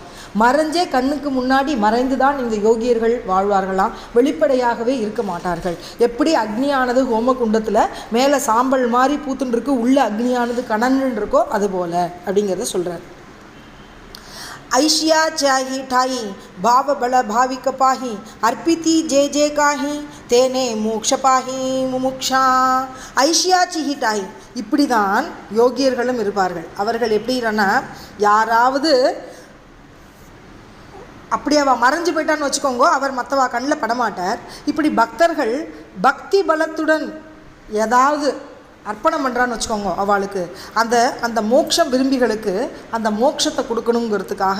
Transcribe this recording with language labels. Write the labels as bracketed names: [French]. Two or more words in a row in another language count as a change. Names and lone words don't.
[Tamil] மறைஞ்சே கண்ணுக்கு முன்னாடி மறைந்து தான் இந்த யோகியர்கள் வாழ்வார்களாம், வெளிப்படையாகவே இருக்க மாட்டார்கள். எப்படி அக்னியானது ஹோமகுண்டத்தில் மேலே சாம்பல் மாதிரி பூத்துன்னு உள்ள அக்னியானது கணன்னு இருக்கோ அதுபோல் அப்படிங்கிறத சொல்கிறார். [Marathi] ऐशिया साही ठाई भाव बल भाविक पाही अर्पिती जे जे काही तेणे मोक्षपाही मुमुक्षा. ऐशियाची हिताई. [Tamil] இப்படி தான் யோகியர்களும் இருப்பார்கள். அவர்கள் எப்படின்னா யாராவது அப்படி அவள் மறைஞ்சு போயிட்டான்னு வச்சுக்கோங்க, அவர் மற்றவா கண்ணில் படமாட்டார். இப்படி பக்தர்கள் பக்தி பலத்துடன் ஏதாவது அர்ப்பணம் பண்ணுறான்னு வச்சுக்கோங்க, அவளுக்கு அந்த மோட்சம் விரும்பிகளுக்கு அந்த மோட்சத்தை கொடுக்கணுங்கிறதுக்காக